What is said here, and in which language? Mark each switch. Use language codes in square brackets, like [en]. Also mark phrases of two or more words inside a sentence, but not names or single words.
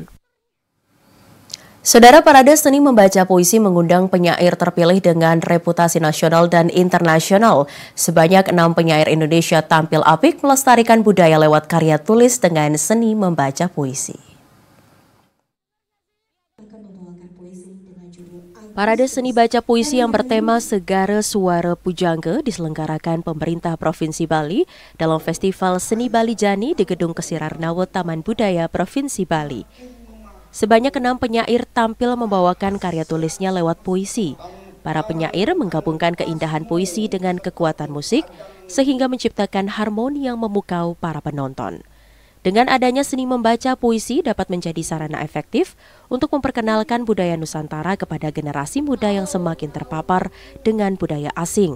[id] Saudara, parade seni membaca puisi mengundang penyair terpilih dengan reputasi nasional dan internasional. Sebanyak 6 penyair Indonesia tampil apik melestarikan budaya lewat karya tulis dengan seni membaca puisi. Parade seni baca puisi yang bertema Segara Suara Pujangga diselenggarakan pemerintah Provinsi Bali dalam Festival Seni Bali Jani di Gedung Kesirarnawa Taman Budaya Provinsi Bali. Sebanyak 6 penyair tampil membawakan karya tulisnya lewat puisi. Para penyair menggabungkan keindahan puisi dengan kekuatan musik sehingga menciptakan harmoni yang memukau para penonton. Dengan adanya seni membaca puisi dapat menjadi sarana efektif untuk memperkenalkan budaya Nusantara kepada generasi muda yang semakin terpapar dengan budaya asing.